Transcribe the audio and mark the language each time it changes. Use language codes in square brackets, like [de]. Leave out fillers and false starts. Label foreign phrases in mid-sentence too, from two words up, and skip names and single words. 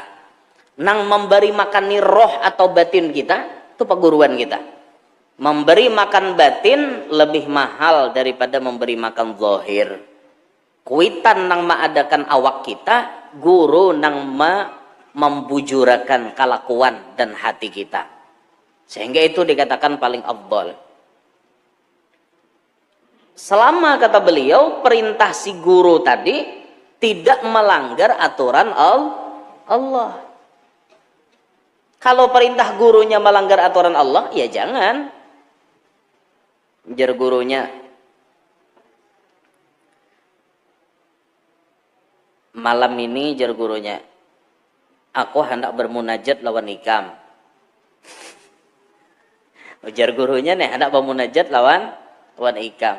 [bjn] Nang memberi makan ni roh atau batin kita, itu perguruan kita. Memberi makan batin lebih mahal daripada memberi makan zahir. Kuitan nang maadakan awak kita, guru nang membujurakan kelakuan dan hati kita. Sehingga itu dikatakan paling afdal. Selama kata beliau perintah si guru tadi tidak melanggar aturan Allah. Kalau perintah gurunya melanggar aturan Allah, ya jangan. Jar gurunya, malam ini jar gurunya, aku hendak bermunajat lawan ikam. Ujar gurunya nih hendak bermunajat lawan ikam.